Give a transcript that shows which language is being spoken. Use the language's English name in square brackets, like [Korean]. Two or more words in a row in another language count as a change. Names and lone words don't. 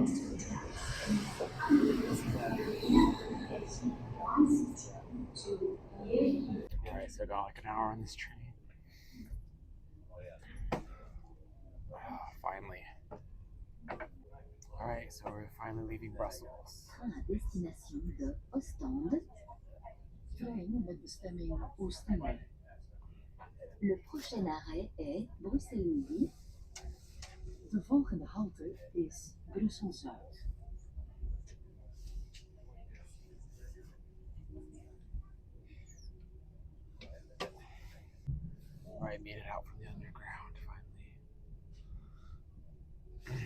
[English] Alright, so I got like an hour on this train. Finally. Alright, so we're finally leaving Brussels. [French] À destination de Ostende, [Dutch] bestemming Oostende. [French] Le prochain arrêt est Bruxelles Midi. [Dutch] De volgende halte is Brussel Zuid. [English] Alright, made it out from the underground finally.